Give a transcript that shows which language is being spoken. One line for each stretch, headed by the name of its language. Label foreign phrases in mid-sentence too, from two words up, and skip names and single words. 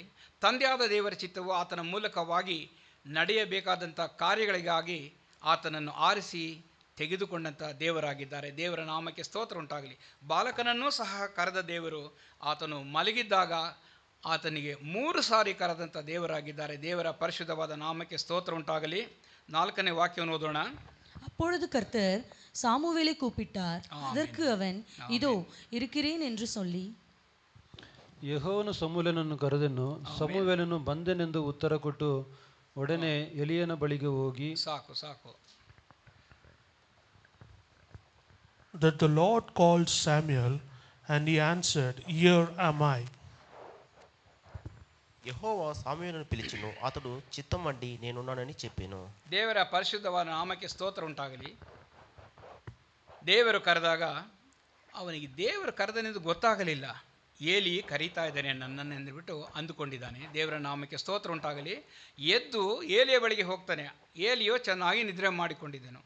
Kannada: ತಂದೆಯಾದ ದೇವರ ಚಿತ್ತವು ಆತನ ಮೂಲಕವಾಗಿ ನಡೆಯಬೇಕಾದಂಥ ಕಾರ್ಯಗಳಿಗಾಗಿ ಆತನನ್ನು ಆರಿಸಿ ತೆಗೆದುಕೊಂಡಂಥ ದೇವರಾಗಿದ್ದಾರೆ. ದೇವರ ನಾಮಕ್ಕೆ ಸ್ತೋತ್ರ ಉಂಟಾಗಲಿ. ಬಾಲಕನನ್ನೂ ಸಹ ಕರೆದ ದೇವರು ಆತನು ಮಲಗಿದ್ದಾಗ ಆತನಿಗೆ 3 ಸಾರಿ ಕರೆದಂಥ ದೇವರಾಗಿದ್ದಾರೆ. ದೇವರ ಪರಿಶುದ್ಧವಾದ ನಾಮಕ್ಕೆ ಸ್ತೋತ್ರ ಉಂಟಾಗಲಿ. 4ನೇ ವಾಕ್ಯವನ್ನು ಓದೋಣ.
Tamil: அப்பொழுது கர்த்தர் சாமுவேலை கூப்பிட்டார். அதற்கு அவன், இதோ இருக்கிறேன் என்று சொல்லி,
Kannada: ಯೆಹೋವನು ಸಮುವೇಲನನ್ನು ಕರೆದನು. ಸಮುವೇಲನು ಬಂದೆನೆಂದು ಉತ್ತರ ಕೊಟ್ಟು ಒಡನೆ ಎಲಿಯನ ಬಳಿಗೆ ಹೋಗಿ, ಸಾಕು
English: That the Lord called Samuel, and he answered, Here am I.
Telugu: యెహోవా సామ్యుయేలును పిలిచెను. అతడు చిత్తమండి నేనున్నానని చెప్పాను.
Kannada: ದೇವರ ಪರಿಶುದ್ಧವಾದ ನಾಮಕ್ಕೆ ಸ್ತೋತ್ರ ಉಂಟಾಗಲಿ. ದೇವರು ಕರೆದಾಗ ಅವನಿಗೆ ದೇವರು ಕರೆದನೆಂದು ಗೊತ್ತಾಗಲಿಲ್ಲ. ಏಲಿ ಕರೀತಾ ಇದ್ದಾನೆ ನನ್ನನ್ನೆಂದುಬಿಟ್ಟು ಅಂದುಕೊಂಡಿದ್ದಾನೆ. ದೇವರ ನಾಮಕ್ಕೆ ಸ್ತೋತ್ರ ಉಂಟಾಗಲಿ. ಎದ್ದು ಏಲಿಯ ಬಳಿಗೆ ಹೋಗ್ತಾನೆ. ಏಲಿಯೋ ಚೆನ್ನಾಗಿ ನಿದ್ರೆ ಮಾಡಿಕೊಂಡಿದ್ದನು.